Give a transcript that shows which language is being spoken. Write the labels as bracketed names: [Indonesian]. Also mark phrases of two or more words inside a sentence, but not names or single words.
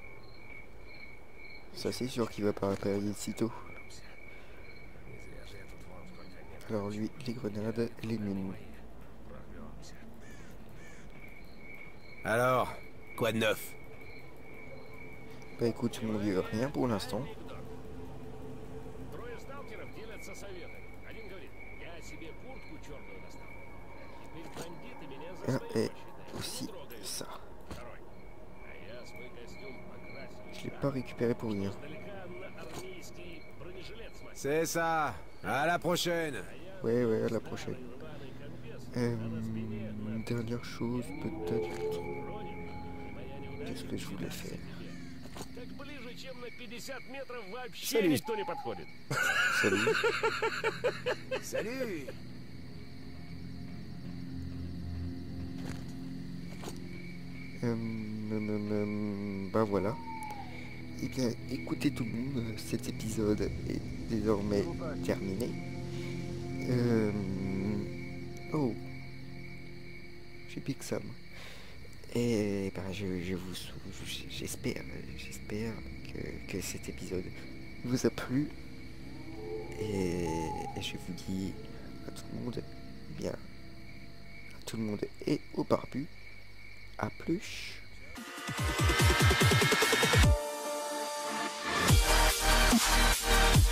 [French] Ça c'est sûr qu'il va pas apparaître de sitôt. Alors lui, les grenades, les mines. Alors, quoi de neuf? Bah écoute mon vieux, rien pour l'instant. [Russian] Трое сталкеров делятся советами. Один говорит, я себе куртку черную достал. Теперь бандиты меня за [French] Ah, [Russian] своего [French] et [Russian] считают. [French] aussi [Russian] Трогают. [French] ça. [Russian] Второй. А я свой костюм покрасил. [French] Je l'ai pas récupéré pour rien. [Russian] Издалека на армейский бронежилет смотрю. [French] C'est ça. À la prochaine. Ouais, ouais, à la prochaine. Dernière chose, peut-être. Qu'est-ce que je voulais faire? [Russian] Так ближе, чем на 50 метров вообще [French] Salut. [Russian] никто не подходит. [French] Salut. Salut. Bah voilà. Eh bien, écoutez tout le monde, cet épisode est désormais terminé. Oh, j'ai Pixam. Et ben, j'espère que cet épisode vous a plu. Et je vous dis à tout le monde, bien, à tout le monde et au barbu, à plus. [English] We'll be right back.